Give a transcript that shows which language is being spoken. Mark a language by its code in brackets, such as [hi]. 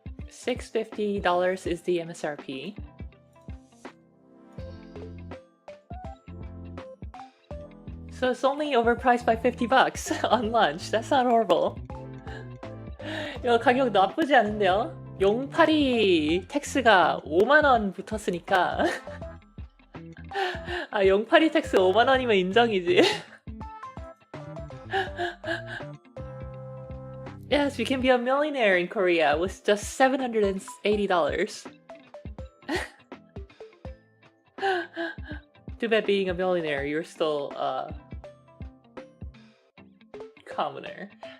[en] $650 is the MSRP. So it's only overpriced by 50 bucks on lunch. That's not horrible. [ko] 이거 가격 나쁘지 않은데요? 용팔이 텍스가 5만원 붙었으니까 아, 용팔이 텍스 5만원이면 인정이지. [en] Yes, we can be a millionaire in Korea with just $780. Too bad being a millionaire, you're still a commoner.